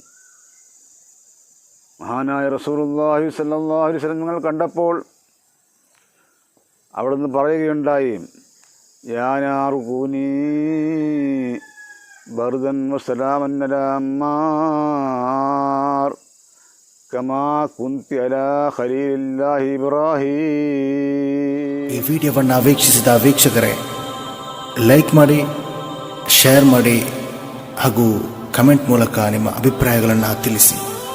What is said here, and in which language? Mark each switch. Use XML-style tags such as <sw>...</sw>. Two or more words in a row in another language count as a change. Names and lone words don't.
<ml>മഹാനായ</ml> <ar>رسول الله صلى الله عليه وسلم</ar> <ml>നിങ്ങൾ കണ്ടപ്പോൾ അവിടുന്ന് പറയുകയുണ്ടായി,</ml> <ar>يا نار كوني بردا وسلاما على عمار كما كنت على خليل الله إبراهيم.</ar> <kn>ಈ ವಿಡಿಯೋವನ್ನು ವೀಕ್ಷಿಸಿದ ವೀಕ್ಷಕರೇ, ಲೈಕ್ ಮಾಡಿ, ಶೇರ್ ಮಾಡಿ ಹಾಗೂ ಕಮೆಂಟ್ ಮೂಲಕ ನಿಮ್ಮ ಅಭಿಪ್ರಾಯಗಳನ್ನು ತಿಳಿಸಿ.</kn>